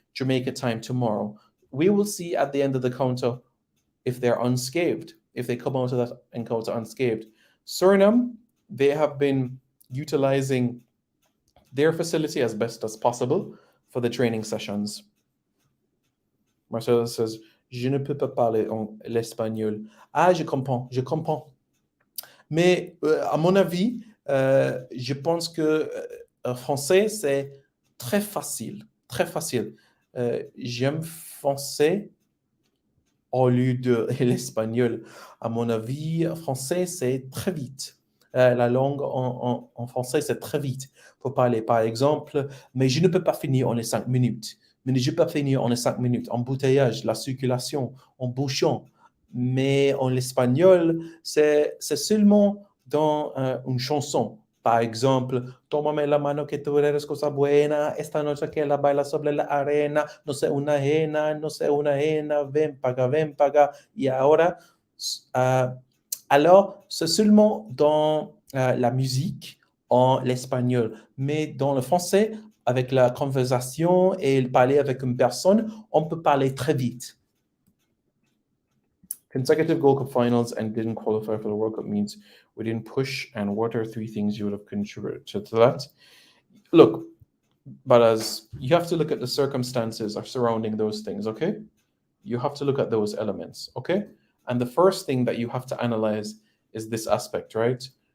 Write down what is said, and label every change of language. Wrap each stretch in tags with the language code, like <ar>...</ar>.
<en>Jamaica time tomorrow. We will see at the end of the counter if they're unscathed, if they come out of that encounter unscathed. Suriname, they have been utilizing their facility as best as possible for the training sessions. Marcelo says,</en> <fr>je ne peux pas parler l'espagnol. Ah, je comprends. Mais à mon avis, je pense que français, c'est très facile. Très facile. J'aime français au lieu de l'espagnol. À mon avis, français, c'est très vite. La langue en français, c'est très vite. Il faut parler, par exemple, mais je ne peux pas finir en les 5 minutes. Mais je peux finir en les 5 minutes. Embouteillage, la circulation, en bouchon. Mais en l'espagnol, c'est seulement dans une chanson. Par exemple,</fr> <es>tómame la mano que tú eres cosa buena, esta noche que la baila sobre la arena, no sé una ajena, ven paga. Y ahora,</es> <fr>alors, c'est seulement dans la musique en l'espagnol. Mais dans le français, avec la conversation et parler avec une personne, on peut parler très vite.</fr> <en>Consecutive Gold Cup finals and didn't qualify for the World Cup means we didn't push. And what are 3 things you would have contributed to that? Look, but as you have to look at the circumstances surrounding those things, okay? You have to look at those elements, okay? And the first thing that you have to analyze is this aspect, right?</en>